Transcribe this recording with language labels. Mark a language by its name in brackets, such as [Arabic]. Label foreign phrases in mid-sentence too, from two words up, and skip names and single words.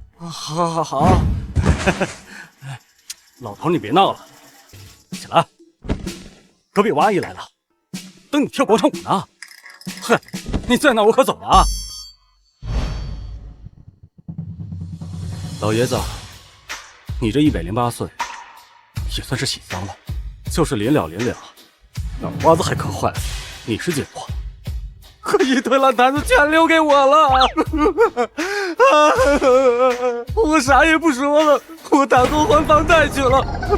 [Chinese] 好，老頭你別鬧了，起來，隔壁王阿姨來了。等你跳廣場舞呢，哼！你再鬧我可走了啊！老爺子，你這108 歲，也算是喜喪了。就是臨了，那花子還磕壞了，你是結果，可一堆爛攤子全留給我了。我啥也不說了，我打算還房貸去了。